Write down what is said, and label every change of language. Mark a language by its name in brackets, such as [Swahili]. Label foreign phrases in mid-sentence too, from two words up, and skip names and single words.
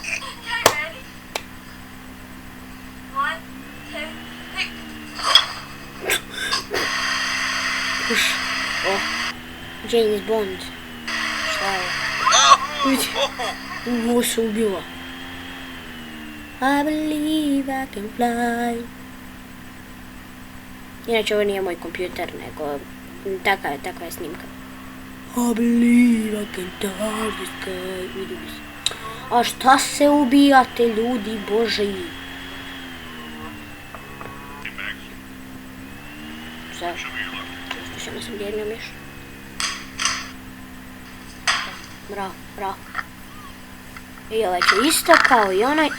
[Serbian] James Bond. Šta je? Vidi. Ovo se ubila. [English] I believe I can fly. [Serbian] Inače ovo nije moj kompjuter, nego takva je snimka. [English] I believe I can touch the sky. [Serbian] Vidi se. A šta se ubijate ljudi boži? Zašto? Samo sam jednom još. Bravo. I ovaj će isto kao i onaj.